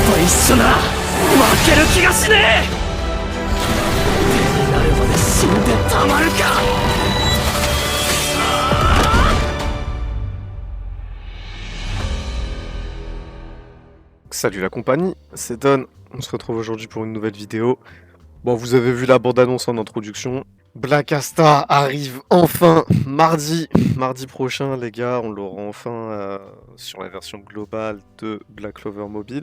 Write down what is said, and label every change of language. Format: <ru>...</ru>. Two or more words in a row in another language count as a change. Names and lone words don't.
<ja>緒な負ける気がしねえ。手になるまで死んでたまるか。</ja> <fr>Salut la compagnie, c'est Don, on se retrouve aujourd'hui pour une nouvelle vidéo. Bon, vous avez vu la bande-annonce en introduction. Black Asta arrive enfin mardi prochain les gars, on l'aura enfin sur la version globale de Black Clover Mobile.</fr>